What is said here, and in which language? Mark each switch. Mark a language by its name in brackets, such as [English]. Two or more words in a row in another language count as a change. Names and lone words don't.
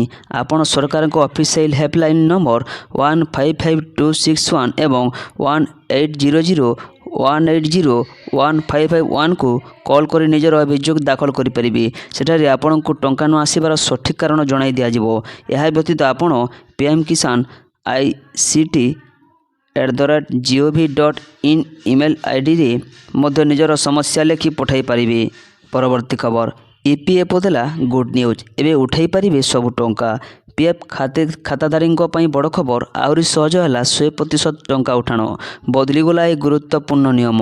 [Odia] ଆପଣ ସରକାରଙ୍କ [English] official helpline number [Odia] 155261 ଏବଂ 1801801551କୁ କଲ୍ କରି ନିଜର ଅଭିଯୋଗ ଦାଖଲ କରିପାରିବେ। ସେଠାରେ ଆପଣଙ୍କୁ ଟଙ୍କା ନ ଆସିବାର ସଠିକ୍ କାରଣ ଜଣାଇ ଦିଆଯିବ। ଏହା ବ୍ୟତୀତ ଆପଣ pmkisan.ict@gov.in [English] email IDରେ [Odia] ମଧ୍ୟ ନିଜର ସମସ୍ୟା ଲେଖି ପଠାଇ ପାରିବେ। ପରବର୍ତ୍ତୀ ଖବର, ଇପିଏଫ୍ଓ ଦେଲା [English] good news, [Odia] ଏବେ ଉଠାଇ ପାରିବେ ସବୁ ଟଙ୍କା। ପିଏଫ୍ ଖାତାଧାରୀଙ୍କ ପାଇଁ ବଡ଼ ଖବର, ଆହୁରି ସହଜ ହେଲା 100% ଟଙ୍କା ଉଠାଣ। ବଦଳିଗଲା ଏହି ଗୁରୁତ୍ୱପୂର୍ଣ୍ଣ ନିୟମ।